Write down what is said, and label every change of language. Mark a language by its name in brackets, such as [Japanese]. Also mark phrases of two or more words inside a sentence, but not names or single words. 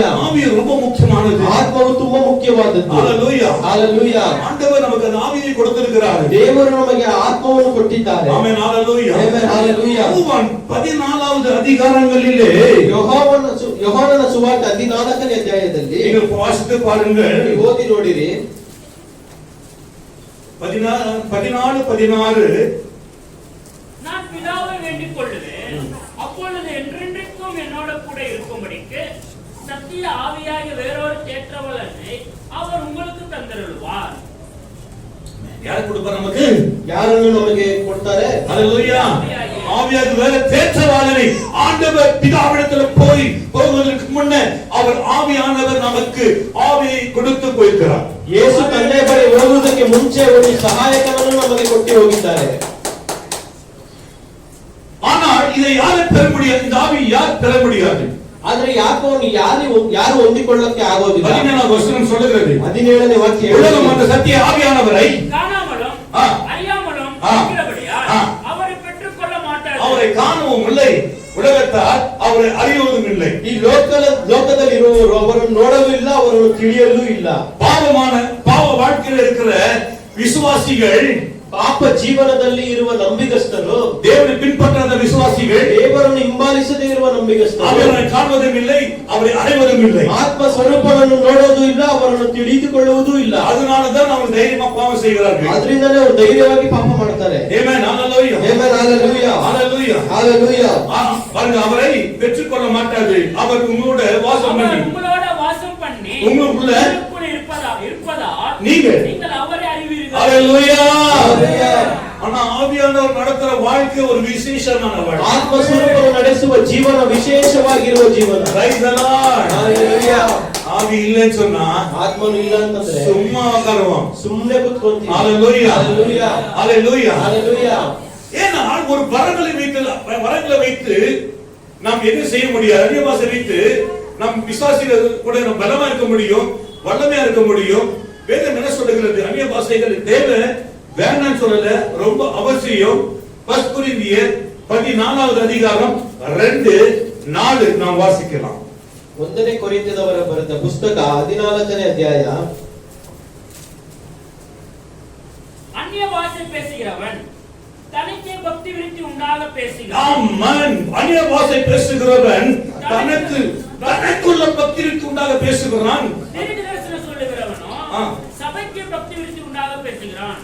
[Tamil] ஆவி ரொம்ப முக்கியமானது. [Kannada] ಆತ್ಮವು ತುಂಬಾ ಮುಖ್ಯವಾದದ್ದು. [Tamil] ஹalleluya. [Kannada] ಹalleluya. [Tamil] ஆண்டவர் நமக்கு அந்த ஆவியை கொடுத்திருக்கிறார். [Kannada] ದೇವರು ನಮಗೆ ಆತ್ಮವನ್ನು ಕೊಟ್ಟಿದ್ದಾರೆ. ಆಮೆನ್. ಹalleluya. ಆಮೆನ್. ಹalleluya. [Tamil] யோவான் 14வது அதிகாரங்களிலே [Kannada] ಯೋಹಾನನ ಸುವಾರ್ತೆ 14ನೇ ಅಧ್ಯಾಯದಲ್ಲಿ [Tamil] நீங்கள் வாசித்து பாருங்கள். [Kannada] ನೀವು ಓದಿ ನೋಡಿರಿ. [Tamil] 14:16 நான் பிதாவை வேண்டிக் கொள்ளுவேன், அப்பொழுது என்றென்றைக்கும் என்னோட கூட இருக்கும்படிக்கு சத்திய ஆவியாகிய வேறொரு தேற்றவலனை அவர் உங்களுக்கு தந்தருள்வார். யார் கொடுப்பார் நமக்கு? [Kannada] ಯಾರನ್ನು ನಮಗೆ ಕೊಡ್ತಾರೆ? [Tamil] ஹalleluya. ஆவியாக வேற தேற்றவாளனை ஆண்டவர் பிதாவிடத்தில் போவதற்கு முன்ன அவர் ஆவியானவர் நமக்கு ஆவியை கொடுத்து போயிருக்கிறார். [Kannada] ಯೇಸು ತಂದೆ ಬಳಿ ಹೋಗುವುದಕ್ಕೆ ಮುಂಚೆ ಒಂದು ಸಹಾಯಕನನ್ನು ನಮಗೆ ಕೊಟ್ಟು ಹೋಗಿದ್ದಾರೆ. [Tamil] ஆனால் இதை யார் பெற முடியாது? இந்த ஆவி யார் பெற முடியாது? [Kannada] ಆದ್ರೆ ಯಾಕೋ ಯಾರು ಹೊಂದಿಕೊಳ್ಳಕ್ಕೆ ಆಗೋದಿಲ್ಲ. [Tamil] 17வது வசனம் சொல்லுகிறது. [Kannada] 17ನೇ ವಾಕ್ಯ [Tamil] உலகம் அந்த சத்திய ஆவியானவரை காணாமலும் அறியாமலும் இருக்கிறபடியால் அவரை பெற்றுக்கொள்ள மாட்டார்கள். அவரை காணவும் இல்லை, உலகத்தார் அவரை அறியவும் இல்லை. [Kannada] ಈ ಲೋಕದಲ್ಲಿ ಇರುವವರು ಅವರನ್ನು ನೋಡಲೂ ಇಲ್ಲ, ಅವರನ್ನು ತಿಳಿಯಲೂ ಇಲ್ಲ. [Tamil] பாவ வாழ்க்கையில் இருக்கிற விசுவாசிகள், [Kannada] ಪಾಪ ಜೀವನದಲ್ಲಿ ಇರುವ ನಂಬಿಗಸ್ತರು, [Tamil] தேவனை பின்பற்றாத விசுவாசிகள், [Kannada] ದೇವರನ್ನು ಹಿಂಬಾಲಿಸದೇ ಇರುವ ನಂಬಿಗಸ್ತರು [Tamil] அவரை காண்பதும் இல்லை, அவரை அறிவதும் இல்லை. [Kannada] ಆತ್ಮ ಸ್ವರೂಪವನ್ನು ನೋಡೋದು ಇಲ್ಲ, ಅವರನ್ನು ತಿಳಿದುಕೊಳ್ಳುವುದೂ ಇಲ್ಲ. [Tamil] அதனாலதான் அவங்க தைரியமா பாவம் செய்கிறார்கள். [Kannada] ಅದರಿಂದಲೇ ಅವರು ಧೈರ್ಯವಾಗಿ ಪಾಪ ಮಾಡ್ತಾರೆ. [Tamil] ஆமென். ஹalleluya. [Kannada] ಆಮೆನ್. ಹalleluya. [Tamil] ஹalleluya. [Kannada] ಹalleluya. [Tamil] பாருங்க, அவரை பெற்றுக்கொள்ள மாட்டாது. அவர் உங்களோட வாசம் பண்ணி, உங்களோட வாசம் பண்ணி உங்களுக்குள்ள இருப்பதால் நீங்கள் அவரை அறிவீர்கள். ஹalleluya. [Kannada] ಹalleluya. [Tamil] ஆனா ஆவியானவர் நடத்துற வாழ்க்கை ஒரு விசேஷமான வாழ்க்கை. [Kannada] ಆತ್ಮ ಸ್ವರೂಪವನ್ನು ನಡೆಸುವ ಜೀವನ ವಿಶೇಷವಾಗಿರುವ ಜೀವನ. [English] Praise the Lord. [Kannada] ಹalleluya. [Tamil] ஆவி இல்லைன்னு சொன்னா [Kannada] ಆತ್ಮನು ಇಲ್ಲ ಅಂತಂದ್ರೆ [Tamil] சும்மா உட்காருவோம். [Kannada] ಸುಮ್ಮನೆ ಕೂತ್ಕೊಂತೀವಿ. [Tamil] ஹalleluya. [Kannada] ಹalleluya. [Tamil] ஹalleluya. [Kannada] ಹalleluya. [Tamil] ஏன்னா ஒரு வரங்களை வைத்து நாம் எதுவும் செய்ய முடியாது. அந்நிய பாஷை வைத்து நம் விசுவாசிகள் கூட நம்ம பலமா இருக்க முடியும், வல்லமையா இருக்க முடியும். வேதம் என்ன சொல்லுகிறது? அந்நிய பாஷைகள் தேவை வேண்டாம்னு சொல்லல, ரொம்ப அவசியம். 1 கொரிந்தியர் 14வது அதிகாரம் 2-4 நாம் வாசிக்கலாம். [Kannada] 1ನೇ ಕೊರಿಂಥದವರ ಬರೆದ ಪುಸ್ತಕ 14ನೇ ಅಧ್ಯಾಯ. [Tamil] அந்நிய பாஷை பேசுகிறவன் தனக்கே பக்தி விருத்தி உண்டாக பேசுகிறான். ஆமென். அந்நிய பாஷை பேசுகிறவன் தனக்குள்ள பக்தி விருத்தி உண்டாக பேசுகிறான். தீர்க்கதரிசனம் சொல்லுகிறவனோ சபைக்கு பக்தி விருத்தி உண்டாக பேசுகிறான்.